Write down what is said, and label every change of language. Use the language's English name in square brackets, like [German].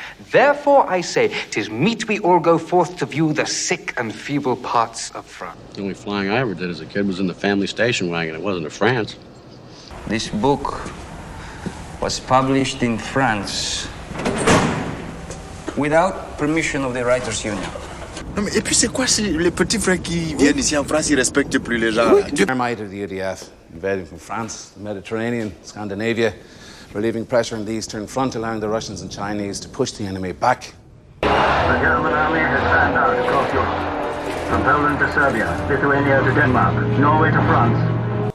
[English] Therefore, I say, 'tis meet we all go forth to view the sick and feeble parts of France. The only flying I ever did as a kid was in the family station wagon. It wasn't to France. This book was published in France without permission of the Writers' Union. [French] Non, mais et puis c'est quoi les petits frères qui viennent ici en France, ils respectent plus les gens? [English] Might of the UDF, invading from France, the Mediterranean, Scandinavia, relieving pressure on the Eastern Front, allowing the Russians and Chinese to push the enemy back. The German army has fanned out across Europe. From Poland to Serbia, Lithuania to Denmark, Norway to France.